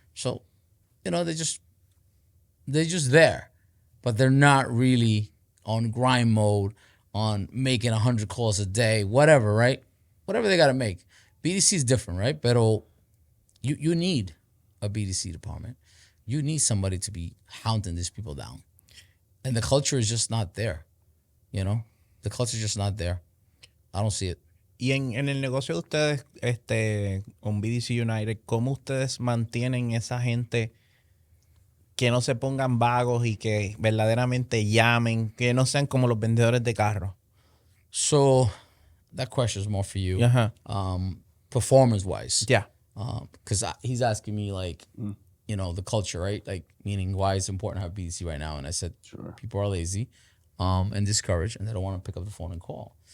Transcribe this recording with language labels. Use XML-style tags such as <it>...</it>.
<en>So, they're just there, but they're not really on grind mode, on making 100 calls a day, whatever, right? Whatever they got to make. BDC is different, right? Pero you need a BDC department. You need somebody to be hounding these people down. And the culture is just not there. The culture is just not there. I don't see it.</en> <es>Y en el negocio de ustedes, con BDC United, ¿cómo ustedes mantienen esa gente que no se pongan vagos y que verdaderamente llamen, que no sean como los vendedores de carros?</es> <en>So that question is more for you. Ajá. Performance wise. Yeah. Because he's asking me like, you know, the culture, right? Like meaning why it's important to have BDC right now. And I said, Sure. people are lazy and discouraged and they don't want to pick up the phone and call.</en>